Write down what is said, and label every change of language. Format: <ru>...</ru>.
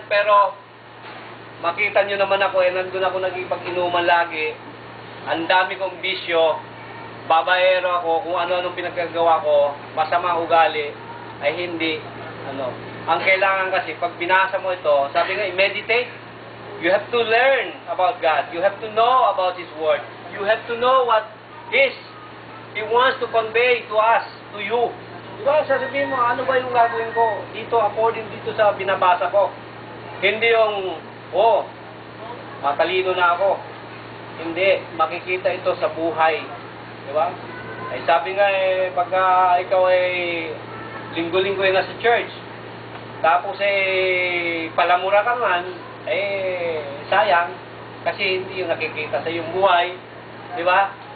<tl>Pero, makita nyo naman ako, nandun ako nagipag-inuman lagi. Ang dami kong bisyo, babaero ako, kung ano-anong pinagkagawa ko, masama ugali, ay hindi, Ang kailangan kasi, pag binasa mo ito, sabi nga, meditate.</tl> <en>You have to learn about God. You have to know about His Word. You have to know what He wants to convey to us, to you.</en> <tl>Diba, sasabihin mo, ano ba yung gagawin ko dito, according dito sa binabasa ko? Hindi yung, matalino na ako. Hindi, makikita ito sa buhay. Diba? Ay sabi nga pagka ikaw linggo-linggo na sa church, tapos palamura ka man, sayang, kasi hindi yung nakikita sa iyong buhay. Diba?</tl>